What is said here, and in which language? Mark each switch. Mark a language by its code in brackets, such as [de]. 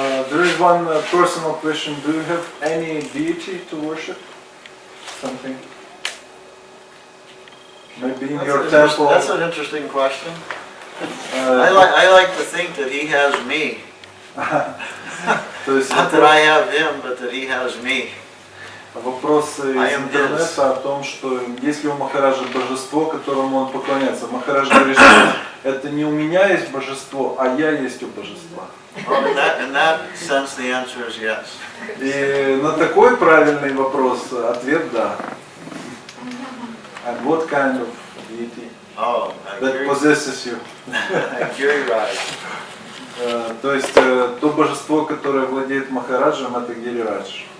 [en] There is one personal question. Do you have any deity to worship? Something? Maybe in your temple? That's an interesting question. I like to think that he has me. Not that I have him, but that he has me. [ru] Вопрос из интернета о том, что если у Махараджа божество, которому он поклоняется, Махарадж говорит, что это не у меня есть божество, а я есть у божества. [en] In that sense, the answer is yes. [ru] И на такой правильный вопрос ответ да. [en] And what kind of deity that possesses you? Giri Raj. [ru] То есть то божество, которое владеет Махараджем, это Гири Радж.